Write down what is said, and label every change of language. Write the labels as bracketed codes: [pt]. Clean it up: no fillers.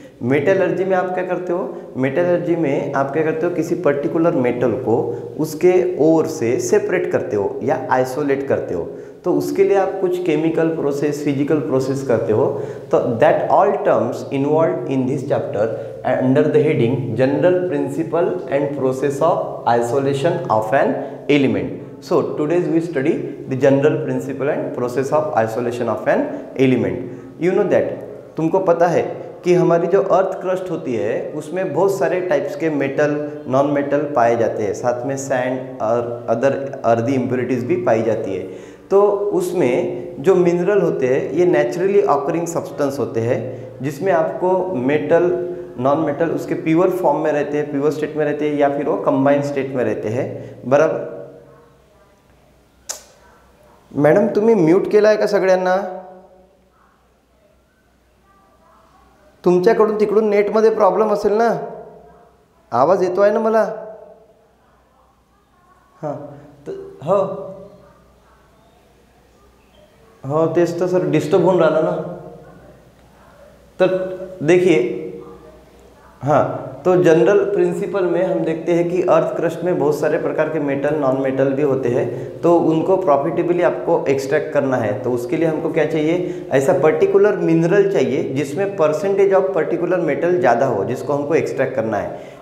[hi] Metallurgy में आप क्या करते हो, मेटलर्जी में आप क्या करते हो, किसी पर्टिकुलर मेटल को उसके ओर से सेपरेट करते हो या आइसोलेट करते हो। तो उसके लिए आप कुछ केमिकल प्रोसेस, फिजिकल प्रोसेस करते हो। [en] तो that all terms involve in this chapter under the heading general principle and process of isolation of an element. So today's we study the general principle and process of isolation of an element. You know that [hi] तुमको पता है कि हमारी जो earth crust होती है उसमें बहुत सारे टाइप्स के मेटल, नॉन मेटल पाए जाते हैं, साथ में सैंड और अदर अर्दी इम्प्योरिटीज़ भी पाई जाती है। तो उसमें जो मिनरल होते हैं ये नेचुरली ऑकरिंग सब्सटेंस होते हैं जिसमें आपको मेटल, नॉन मेटल उसके प्योर फॉर्म में रहते हैं, प्योर स्टेट में रहते हैं या फिर वो कंबाइंड स्टेट में रहते हैं। [mr] बराबर मॅडम तुम्ही म्यूट केला आहे का सगळ्यांना? तुमच्याकडून तिकडून नेटमध्ये प्रॉब्लेम असेल ना, आवाज येतो आहे ना मला? हां हो हो तेच तर सर डिस्टर्ब होऊन राहिलं ना। [hi] तर देखिए हाँ, तो जनरल प्रिंसिपल में हम देखते हैं कि अर्थ क्रस्ट में बहुत सारे प्रकार के मेटल, नॉन मेटल भी होते हैं। तो उनको प्रॉफिटेबली आपको एक्सट्रैक्ट करना है। तो उसके लिए हमको क्या चाहिए, ऐसा पर्टिकुलर मिनरल चाहिए जिसमें परसेंटेज ऑफ पर्टिकुलर मेटल ज़्यादा हो, जिसको हमको एक्सट्रैक्ट करना है।